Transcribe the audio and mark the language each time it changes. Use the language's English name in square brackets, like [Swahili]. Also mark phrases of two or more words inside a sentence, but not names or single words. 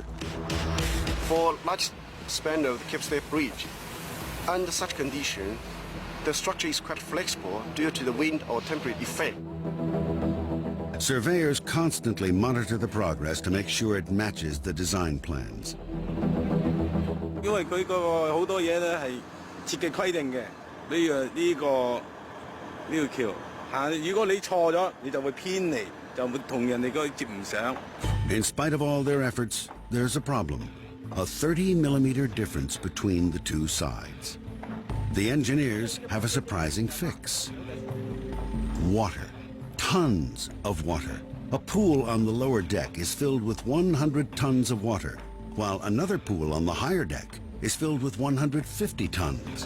[English] For large span of the Cape Stay Bridge, under such condition, the structure is quite flexible due to the wind or temperature effect. Surveyors constantly monitor the progress to make sure it matches the design plans. [Cantonese] 因為佢個好多嘢咧係設計規定嘅，呢條橋嚇，如果你錯咗，你就會偏離，就會同人哋個接唔上。 [English] In spite of all their efforts, there's a problem. A 30-millimeter difference between the two sides. The engineers have a surprising fix. Water. Tons of water. A pool on the lower deck is filled with 100 tons of water, while another pool on the higher deck is filled with 150 tons.